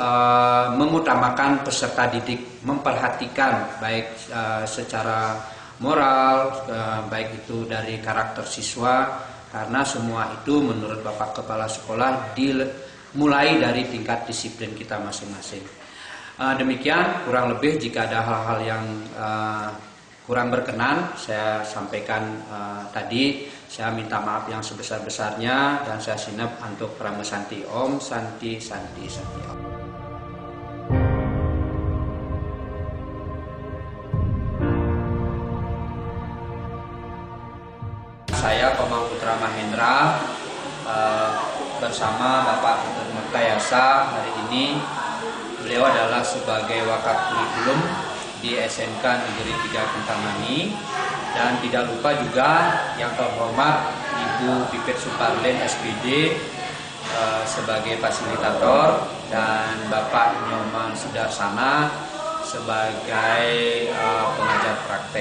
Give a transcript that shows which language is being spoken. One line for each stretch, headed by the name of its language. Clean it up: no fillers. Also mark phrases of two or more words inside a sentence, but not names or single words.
Indonesian: mengutamakan peserta didik, memperhatikan baik secara moral, baik itu dari karakter siswa, karena semua itu menurut Bapak Kepala Sekolah dimulai dari tingkat disiplin kita masing-masing. Demikian kurang lebih, jika ada hal-hal yang kurang berkenan saya sampaikan tadi, saya minta maaf yang sebesar-besarnya dan saya sinep untuk Prama Santi Om, Santi Om. Saya Komang Putra Mahendra bersama Bapak Dr. Murtayasa hari ini. Beliau adalah sebagai wakaf kurikulum di SMK Negeri 3 Kintamani, dan tidak lupa juga yang terhormat Ibu Pipit Suparlen SPD sebagai fasilitator, dan Bapak Nyoman Sudarsana sebagai pengajar praktek.